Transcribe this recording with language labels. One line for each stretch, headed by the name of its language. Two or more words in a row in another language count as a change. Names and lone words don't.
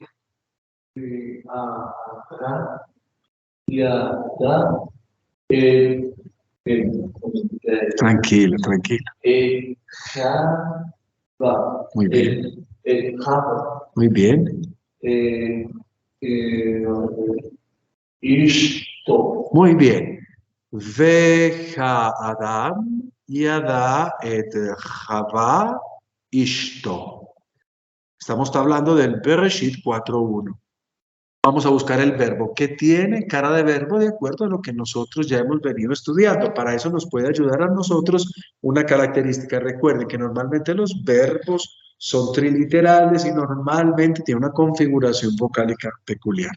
Spanish: Tranquilo, tranquilo. Muy bien. Muy bien. Muy bien.
Hebrew: והאדם ידע את חוה אשתו.
Spanish: Estamos hablando del Bereshit 4.1. Vamos a buscar el verbo que tiene cara de verbo de acuerdo a lo que nosotros ya hemos venido estudiando. Para eso nos puede ayudar a nosotros una característica. Recuerden que normalmente los verbos son triliterales y normalmente tienen una configuración vocálica peculiar.